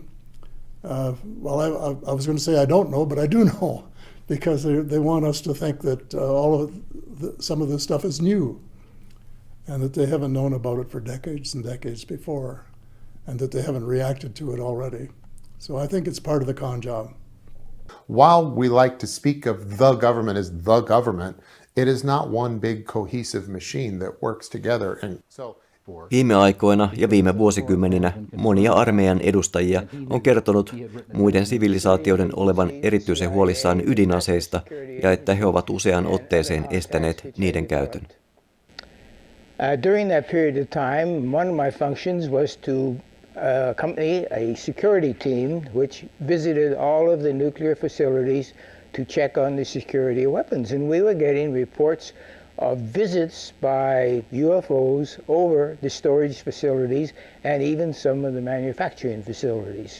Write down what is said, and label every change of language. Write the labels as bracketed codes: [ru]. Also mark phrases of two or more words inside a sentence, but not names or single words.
[en] Well, I was going to say I don't know, but I do know, because they want us to think that some of this stuff is new, and that they haven't known about it for decades and decades before, and that they haven't reacted to it already. So I think it's part of the con job. While we like to speak of the government as the government, it is not one big cohesive machine that works together. And so [fi] Viime aikoina ja viime vuosikymmeninä monia armeijan edustajia on kertonut muiden sivilisaatioiden olevan erityisen huolissaan ydinaseista ja että he ovat useaan otteeseen estäneet niiden käytön. [en] During that period of time, one of my functions was to accompany a security team which visited all of the nuclear facilities to check on the security of weapons. And we were getting reports of visits by UFOs over the storage facilities and even some of the manufacturing facilities.